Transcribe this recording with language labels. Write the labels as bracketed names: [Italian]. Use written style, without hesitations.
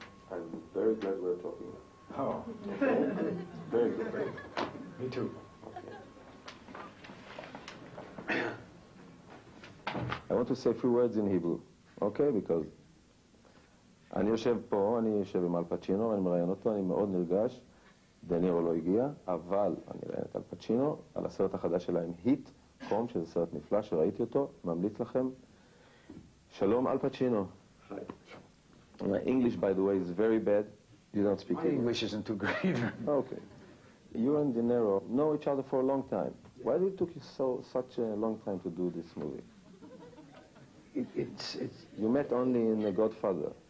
[English] I'm very glad we're talking now. Oh. Very good. Me too. I want to say a few words in Hebrew, okay? Because [Hebrew] אני יושב פה, אני יושב עם פצ'ינו, אני מראיין אותו, אני מאוד נרגש. דנירו לא הגיע, אבל אני ראיינת על פצ'ינו, על הסרט החדש שלהם, היט, קום, שזה סרט נפלא שראיתי אותו, ממליץ לכם. שלום על פצ'ינו. [English] Hi. My English, by the way, is very bad. You don't speak My English isn't too great either. Okay. You and De Niro know each other for a long time. Why did it took you such a long time to do this movie? It's You met only in The Godfather.